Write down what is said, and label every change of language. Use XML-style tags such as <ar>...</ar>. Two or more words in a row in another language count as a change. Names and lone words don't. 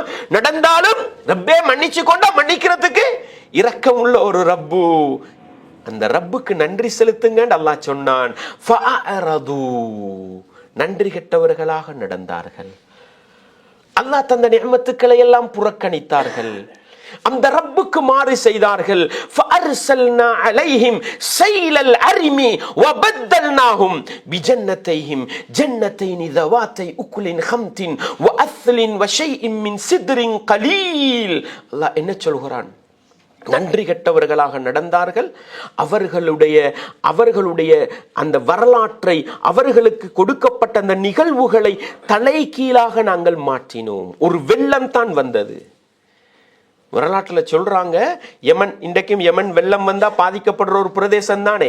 <ta>நடந்தாலும் ரப்பே மன்னிச்சு கொண்டா மன்னிக்கிறதுக்கு இரக்கம் உள்ள ஒரு ரப்பு. அந்த ரப்புக்கு நன்றி செலுத்துங்க அல்லாஹ் சொன்னான். நன்றி கெட்டவர்களாக நடந்தார்கள். அல்லாஹ் தந்த நியமத்துக்களை எல்லாம் புறக்கணித்தார்கள். அந்த ரப்புக்கு மாறு செய்தார்கள்.</ta> <ar>فَأَرْسَلْنَا عَلَيْهِمْ سَيْلَ الْعَرِمِ وَبَدَّلْنَاهُمْ بِجَنَّتَيْهِمْ جَنَّتَيْنِ ذَوَاتَيْ أُكُلٍ خَمْطٍ وَأَثْلٍ وَشَيْءٍ مِّنْ سِدْرٍ قَلِيلٍ.</ar> <ta>அல்லாஹ் என்ன சொல்கிறான்? நன்றி கெட்டவர்களாக நடந்தார்கள். அவர்களுடைய அந்த வரலாற்றை, அவர்களுக்கு கொடுக்கப்பட்ட அந்த நிகழ்வுகளை தலைகீழாக நாங்கள் மாற்றினோம். ஒரு வெள்ளம் தான் வந்தது. வரலாற்றில் சொல்றாங்க, யமன், இன்றைக்கும் யமன் வெள்ளம் வந்தா பாதிக்கப்படுற ஒரு பிரதேசம் தானே.</ta>